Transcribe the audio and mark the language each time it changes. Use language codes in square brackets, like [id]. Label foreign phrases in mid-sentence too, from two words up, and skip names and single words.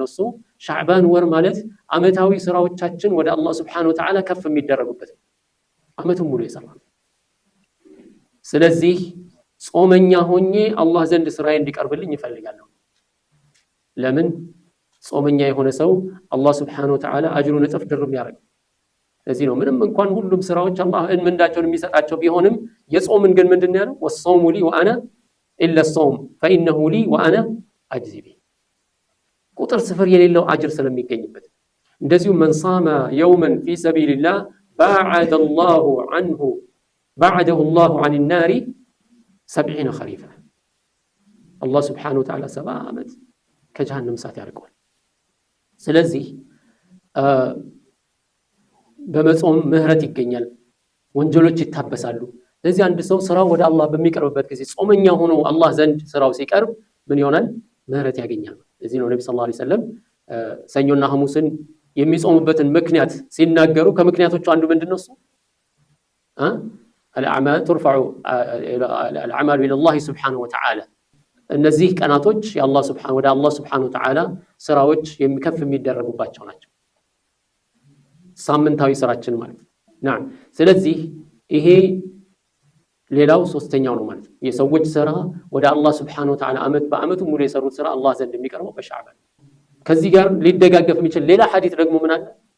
[am] እሱ ሻዕባን ወር ማለት አመታዊ ስራዎቻችን ወደ አላህ [ar] سبحانه وتعالى [am] ከፍ የሚደረጉበት አመቱን ሙሉ የሰራነው። ስለዚህ ጾመኛ ሆኜ አላህ ዘንድ ስራዬ እንዲቀርብልኝ ይፈልጋለሁ። ለምን? ጾመኛ የሆነ ሰው አላህ [ar] سبحانه وتعالى [am] አጅሩን እጥፍ ድርብ ያደርጋል። ለዚህ ነው ምንም እንኳን ሁሉም ስራዎች አላህ ምንዳቸውን የሚሰጣቸው ቢሆንም የጾምን ግን ምንድነው ያለው? [ar] والصوم لي وأنا إلا صوم فإنه لي وأنا أجزي به፣ [am] ቁጥር ስፍር የሌለው አጅር ስለሚገኝበት። እንደዚሁም [ar] من صام يوما في سبيل الله باعده الله عن النار 70 خريفا፣ [am] አላህ [ar] سبحانه وتعالى [am] 70 ዓመት ከጀሃነም እሳት ያርቀዋል። ስለዚህ በመጾም ምህረት ይገኛል፣ ወንጀሎች ይታበሳሉ። ስለዚህ አንድ ሰው ስራው ወደ አላህ በሚቀርብበት ጊዜ ጾመኛ ሆኖ አላህ ዘንድ ስራው ሲቀርብ ምን ይሆናል? ምህረት ያገኛል። ለዚህ ነው ነብዩ [ar] صلى الله عليه وسلم [am] ሰኞና ሐሙስን የሚጾሙበትን ምክንያት ሲናገሩ ከምክንያቶቹ አንዱ ምንድነው? [ar] እሱ الأعمال ترفع الأعمال إلى الله سبحانه وتعالى، [am] እነዚህ ቀናቶች የአላህ ሱብሓነሁ ወደ አላህ [ar] سبحانه وتعالى [am] ስራዎች የሚከፍ የሚደረጉባቸው ናቸው። ሳምንታዊ ስራችን ማለት ነው። ስለዚህ ይሄ ሌላው ሶስተኛው ነው ማለት ነው። የሰዎች ስራ ወደ አላህ [ar] سبحانه وتعالى [am] በአመቱ ሙሉ የሰሩት ስራ አላህ ዘንድ የሚቀርበው በሻዕባን። ከዚህ ጋር ሊደጋገፍ የሚችል ሌላ ሐዲስ ደግሞ ምን አለ?